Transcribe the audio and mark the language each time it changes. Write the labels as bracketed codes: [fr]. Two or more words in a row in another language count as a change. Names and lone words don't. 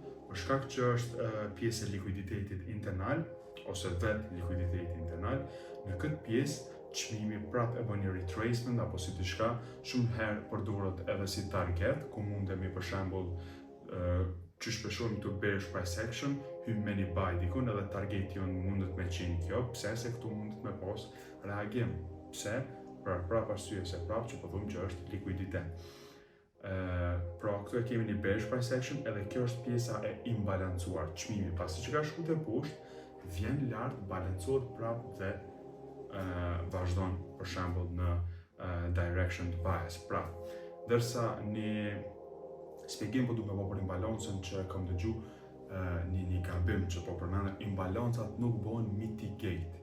[sq] Për shkak që është pjesë e likuiditetit internal ose vetë likuiditeti internal, në këtë pjesë çmimi prapë e bën një retracement apo si diçka shumë herë përdoret edhe si target, ku mundemi për shembull që shpeshojmë të [en] bearish price action, [sq] hymë me një buy dikun edhe targeti jonë mundet me qenë kjo, pse se këtu mundet me pas reagim. Pse? Pra prapë arsye se prapë që po them që është likuiditet. Pra këtu e kemi një [en] bearish price action, [sq] edhe kjo është pjesa e imbalancuar. Çmimi pasi që ka shkuar te poshtë, vjen lart, balancohet prapë dhe vazhdon për shembull në direction të bias. Pra, ndërsa një shpjegim po duhet me bëj për imbalancën që kam dëgju një gabim që po përmendën, imbalancat nuk bëhen mitigate.